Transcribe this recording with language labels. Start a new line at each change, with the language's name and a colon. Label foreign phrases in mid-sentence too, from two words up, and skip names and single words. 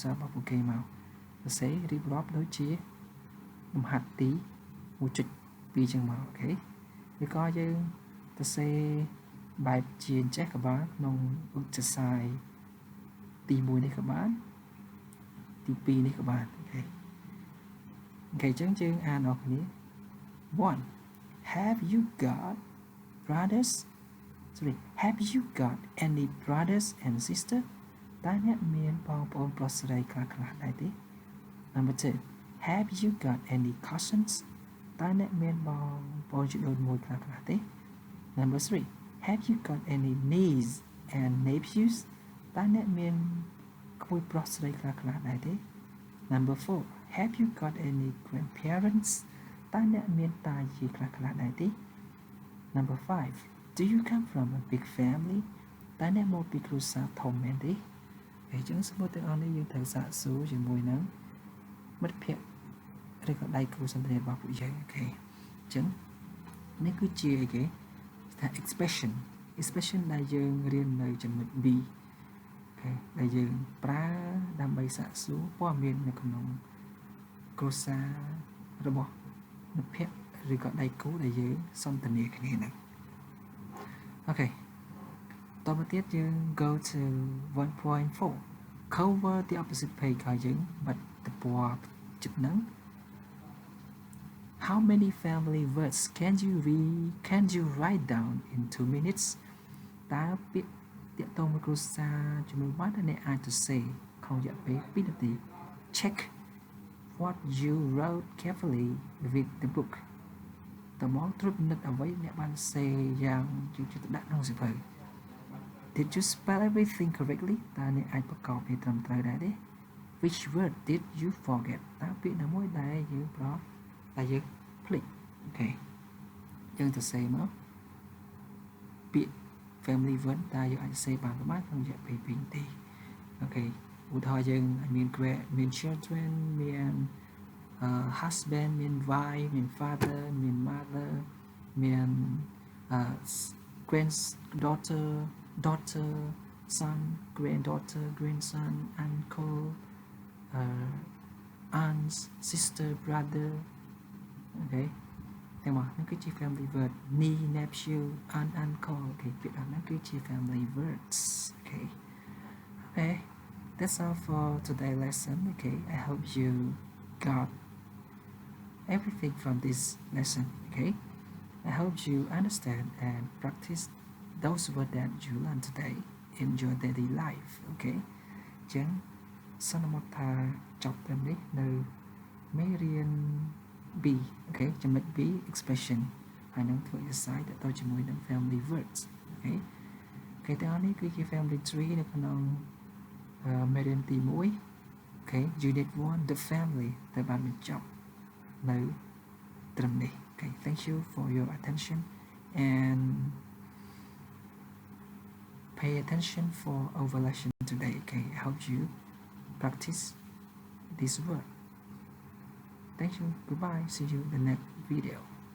Khmer: សាររបស់ពួកគេមកសរសេររៀបរាប់ដូចជាលំហាត់ទី 1.2 ចឹងមកអូខេឬក៏យើងសរសេរបែបជាចេះក៏បានក្នុងឧទ្ទស្ស័យទី1នេះក៏បានទី2នេះក៏បានអូខេអញ្ចឹងយើងអានអស់គ្នា 1
English: Have you got brothers sorry have you got any brothers and sister
Khmer: តើអ្នកមានបងប្អូនប្រុសស្រីខ្លះៗដែរទេ
English: Number 2 Have you got any cousins
Khmer: តើអ្នកមានបងប្អូនជីដូនមួយខ្លះៗទេ
English: Number 3 Have you got any niece and nephews
Khmer: តើអ្នកមានក្មួយប្រុសស្រីខ្លះៗដែរទេ
English: Number 4 Have you got any grandparents
Khmer: តើអ្នកមានតាយាយខ្លះៗដែរទេ
English: Number 5 Do you come from a big family
Khmer: តើអ្នកមកពីគ្រួសារធំមែនទេអញ្ចឹងសំណួរទាំងអស់នេះយើងត្រូវសាកសួរជាមួយនឹងមិត្តភ័ក្តិ ឬក៏ដៃគូសន្ទនារបស់ពួកយើងអូខេអញ្ចឹងនេះគឺជាអីគេថា expression ដែលយើង រៀននៅចំណុច B អូខេដែលយើងប្រើដើម្បីសាកសួរព័ត៌មាននៅក្នុងគ្រួសាររបស់មិត្តភ័ក្តិឬក៏ដៃគូដែលយើងសន្ទនាគ្នាហ្នឹងអូខេតទៅទៀតយើង
English: go to 1.4 cover the opposite page
Khmer: ហើយយើងបិទទំព័រជិតហ្នឹង
English: How many family words can you write down in 2 minutes
Khmer: តើពាក្យទាក់ទងមួយគ្រួសារចំនួនប៉ុន្មានអ្នកអាចសរសេរក្នុងរយៈពេល 2នាទី
English: Check what you wrote carefully with the book
Khmer: តើមកត្រួតពិនិត្យអ្វីអ្នកបានសរសេរយ៉ាងយក ចិត្តទុកដាក់ក្នុងសៀវភៅ
English: Did you spell everything correctly
Khmer: តើអ្នកអាចប្រកបវាត្រឹមត្រូវដែរទេ
English: Which word did you forget
Khmer: តើពាក្យណាមួយដែលយើងភ្លេចអូខេយើងសរសេរមកពាក្យ
English: family word
Khmer: តើយើងអាចសរសេរបានប្រហែលក្នុងរយៈពេល2នាទីអូខេឧទាហរណ៍យើងមាន children មាន husband មាន wife មាន father មាន mother មាន
English: daughter son granddaughter grandson uncle aunts sister brother
Khmer: អូខេទាំងមកនេះគឺជា
English: family word niece nephew aunt uncle
Khmer: អូខេពាក្យហ្នឹងគឺជា
English: family words អូខេ okay that's all for today's lesson okay I hope you got everything from this lesson okay I hope you understand and practice those words that you learned today in your daily life okay ចឹង
Khmer: សន្មតថាចប់ត្រឹមនេះនៅមេរៀន B អូខេចំណុច B expression ហើយនឹងធ្វើ exercise ទៅជាមួយនឹង
English: family words
Khmer: អូខេគេទាំងអស់នេះគឺជា
English: family tree
Khmer: នៅក្នុងមេរៀនទី1អូខេ
English: unit 1 the family
Khmer: ទៅបានបញ្ចប់នៅត្រឹមនេះអូខេ
English: thank you for your attention and pay attention for our lesson today okay I hope you practice this word thank you goodbye see you in the next video